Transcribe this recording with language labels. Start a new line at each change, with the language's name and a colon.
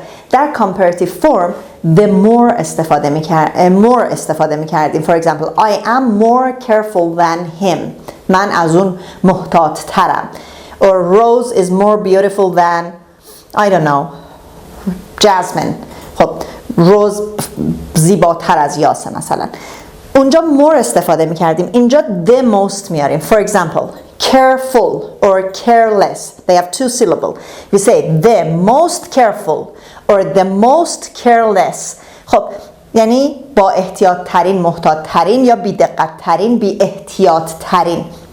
Persian: در comparative form the more استفاده می‌کردیم.
English: For example, I am more careful than him.
Persian: من از اون محتاط ترم.
English: Or Rose is more beautiful than I don't know Jasmine.
Persian: خب روز زیباتر از یاسه مثلا. اونجا more استفاده می‌کردیم، اینجا the most میاریم.
English: For example, careful or careless. They have two syllables. We say the most careful or the most careless.
Persian: خب یعنی با احتیاط ترین، محتاط ترین یا بی دقت ترین، بی احتیاط ترین.